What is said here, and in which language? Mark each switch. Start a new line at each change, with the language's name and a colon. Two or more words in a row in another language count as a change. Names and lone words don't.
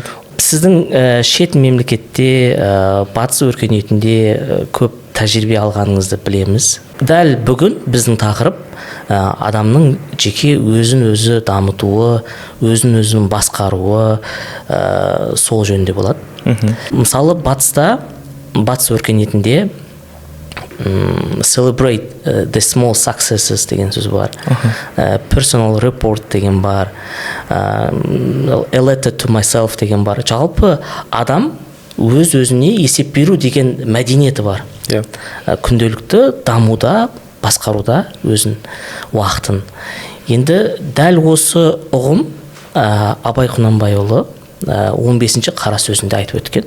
Kazakh: Сіздің шет мемлекетте, батыс өркениетінде көп тәжірибе алғаныңызды білеміз. Дәл бүгін біздің тақырып адамның жеке өзін-өзі дамытуы, өзін-өзін басқаруы сол жөнінде болады. Мысалы, батыс өркениетінде
English: celebrate the small successes
Kazakh: деген сөз бар.
English: Personal report
Kazakh: деген бар.
English: A letter to myself
Kazakh: деген бар. Жалпы адам өз-өзіне есеп беру деген мәдениеті бар. Күнделікті дамуда, басқаруда өзін уақытын. Енді дәл осы ұғым Абай Құнанбайұлы 15-ші қара сөзінде айтып өткен.